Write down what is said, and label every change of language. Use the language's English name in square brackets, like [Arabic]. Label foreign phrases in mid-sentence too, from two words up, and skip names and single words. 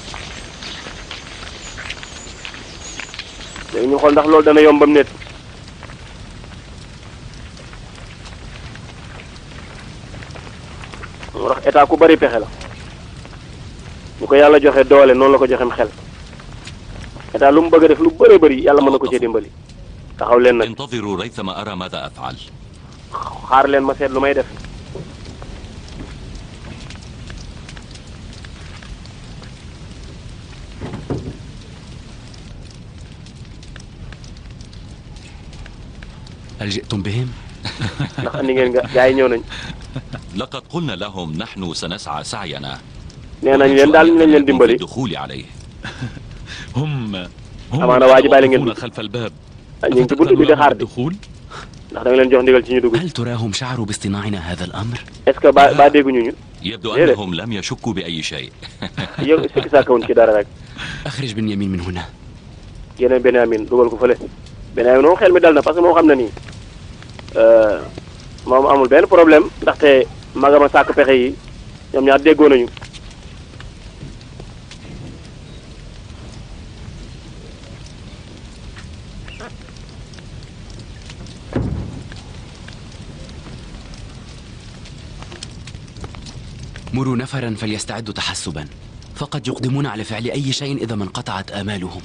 [Wolof] léegi ñu xool ndax loolu dana yombam net moo tax état ku bari pexe la ñu ko yàlla joxe doole noonu la ko joxem xel état lu mu bëgg a def lu bëree bëri yàlla mën na ko cee dimbali taxaw leen nag [Arabic] انتظروا ريثما أرى ماذا أفعل. [Wolof] xaar leen ma seet lu may def [Arabic] هل جئتم بهم؟ [Wolof] ndax andi ngeen gaa yi ñëw nañ [Arabic] لقد قلنا لهم نحن سنسعى سعينا. [Wolof] nee nañ leen daal ñu lañ leen dimbali [Arabic] الدخول عليه. هم [Wolof] amaana waa ji bàyyi la ngeen [Arabic] يقفون خلف الباب. [Wolof] ñu ngi ci buntu bi di xaar di [Arabic] الدخول؟ [Wolof] ndax da nga leen jox ndigal ci ñu dugg [Arabic] هل تراهم شعروا باصطناعنا هذا الأمر؟ [French] est-ce que [Wolof] ba dégguñu ñu [Arabic] يبدو أنهم لم يشكوا بأي شيء. [Wolof] yow sikki sàkkawuñ ci dara rek [Arabic] أخرج بنيامين من هنا. [Wolof] yeneen Benyamin dugal ko fële Benyamin moom xel mi dal na [French] parce que [Wolof] moo xam na nii moom amul benn problème ndaxte magama sàkk pexe yi ñoom ñaar déggoo nañu [Arabic] مروا نفرا فليستعدوا تحسبا، فقد يقدمون على فعل أي شيء إذا ما انقطعت آمالهم.